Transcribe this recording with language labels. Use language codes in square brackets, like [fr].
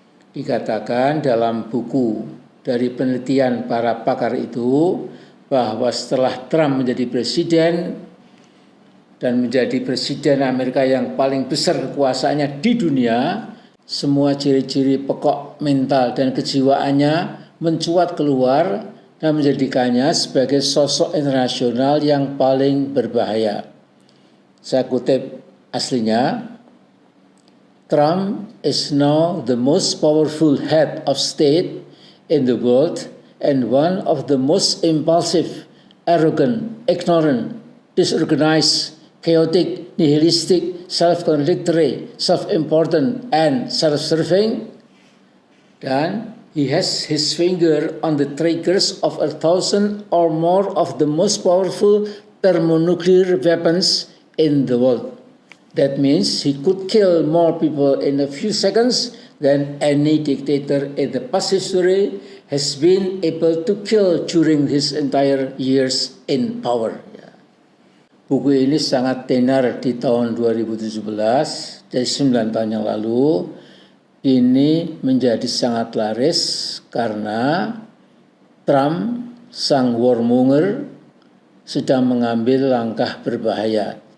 [id] Dikatakan dalam buku dari penelitian para pakar itu bahwa setelah Trump menjadi presiden dan menjadi presiden Amerika yang paling besar kekuasaannya di dunia, semua ciri-ciri pokok mental dan kejiwaannya mencuat keluar dan menjadikannya sebagai sosok internasional yang paling berbahaya. Saya kutip aslinya, [en] Trump is now the most powerful head of state in the world and one of the most impulsive, arrogant, ignorant, disorganized, chaotic, nihilistic, self-contradictory, self-important, and self-serving. [id] Dan [en] he has his finger on the triggers of 1,000 or more of the most powerful thermonuclear weapons in the world. That means he could kill more people in a few seconds than any dictator in the past history has been able to kill during his entire years in power. [id] Buku ini sangat tenar di tahun 2017, dari 9 tahun yang lalu. Ini menjadi sangat laris karena Trump, sang warmonger, sedang mengambil langkah berbahaya.